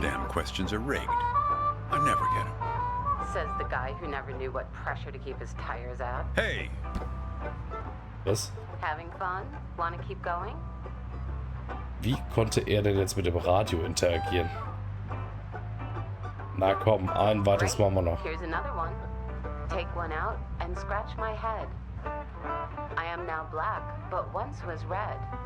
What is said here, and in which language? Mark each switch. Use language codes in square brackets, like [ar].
[en] Damn questions are rigged. I never get them. Says the guy who never knew what pressure to keep his tires at. Hey, [de] Was? [en] Having fun? Want to keep going? [de] Wie konnte er denn jetzt mit dem Radio interagieren? Na komm, ein weiteres machen wir noch. [en] Here's another one. Take one out and scratch my head. I am now black, but once was red.